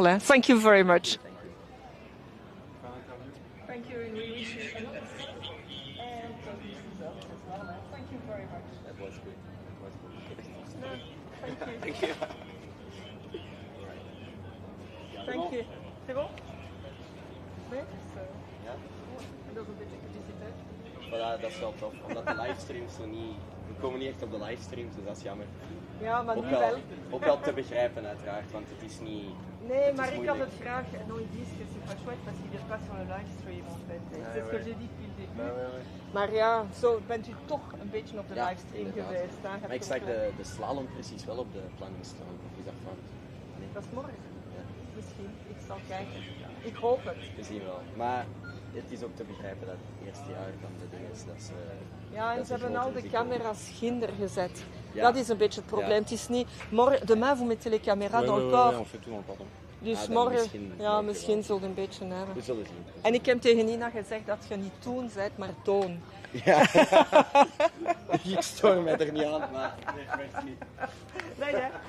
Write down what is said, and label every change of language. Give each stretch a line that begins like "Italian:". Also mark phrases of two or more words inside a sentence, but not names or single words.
English: Thank you very much. Thank you, and we wish you a lot of fun and good results as well. Thank you very much. That was good. Thank you. Thank you.
French: C'est bon?
Dutch: Nee? Ja? Dat is een beetje publiciteit. Voilà, dat is wel tof, omdat de livestreams zo niet... We komen niet echt op de livestreams, dus dat is jammer. Ja, maar ook nu wel. Ook wel te begrijpen uiteraard, want het is niet... Nee, maar ik had het graag.
French: Non, ils disent que c'est pas chouette parce qu'ils viennent pas sur le livestream en fait. C'est ce que j'ai dit depuis le début.
Dutch: Maar ja, zo bent u toch een beetje op de livestream geweest. Hè? Maar ik zag de slalom precies wel op de planning staan. Of is dat fout? Nee. Dat is morgen. Ja. Misschien. Ik zal kijken. Ik hoop het. We zien wel. Maar het is ook te begrijpen dat het eerste jaar dan de ding is. Dat is ja, en ze hebben al de camera's ginder gezet. Ja. Dat is een beetje het probleem. Het is niet...
French: Demain, vous mettez les caméras dans le port. on fait tout dans le port.
Dutch: Dus morgen, misschien zult je een beetje hebben. We zullen zien. En ik heb tegen Nina gezegd dat je niet toen bent, maar toon. Ja. Ik stoor mij er niet aan, maar dat werkt niet. Nee, hè?